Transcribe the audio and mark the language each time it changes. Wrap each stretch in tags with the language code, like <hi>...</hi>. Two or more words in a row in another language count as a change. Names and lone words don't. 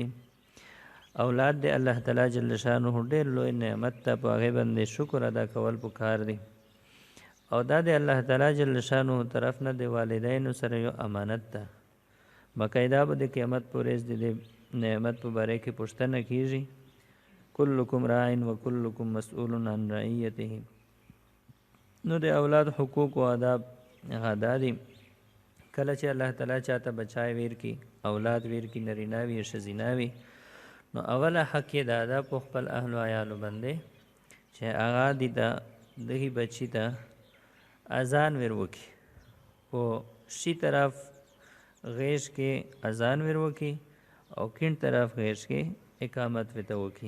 <ps>اولاد د الله تعالی</ps> <ar>جل شانه</ar> <ps>ډېر لوی نعمت ته، په هغې باندې شکر ادا کول پکار دی. او دا د الله تعالی</ps> <ar>جل شانه</ar> <ps>طرف نه د والدینو سره یو امانت ده. باقاعده به د قیامت په ورځ د دې نعمت په باره کې پوښتنه کېږي.</ps> <ar>کلکم راع و کلکم مسئول عن رعیته.</ar> <ps>نو د اولاد حقوق و آداب هغه دا دي، کله چې الله تعالی چاته بچای ویر کی، اولاد ویر کی، نرینا وي ښځینه وي، نو اوله حق یې دا ده په خپل اهل و عیالو باندې چې هغه دغې بچي ته اذان ور وکړي، په شي طرف غیږ کې اذان ور وکړي او کیڼ طرف غیږ کې اقامت ورته وکړي.</ps>